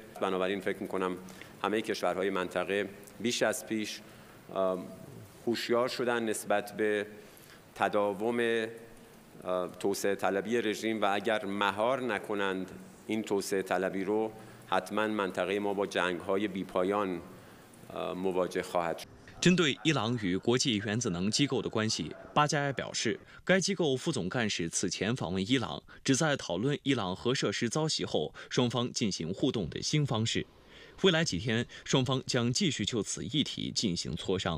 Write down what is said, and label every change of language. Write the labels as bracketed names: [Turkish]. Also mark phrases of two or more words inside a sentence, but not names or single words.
[Persian] بنابراین فکر میکنم همه کشورهای منطقه بیش از پیش هوشیار شدن نسبت به تداوم توسعه طلبی رژیم و اگر مهار نکنند این توسعه طلبی رو حتما منطقه ما با جنگ‌های بی‌پایان مواجه خواهد شد. [Chinese] 针对伊朗与国际原子能机构的关系，巴加埃表示，该机构副总干事此前访问伊朗，旨在讨论伊朗核设施遭袭后双方进行互动的新方式。未来几天，双方将继续就此议题进行磋商。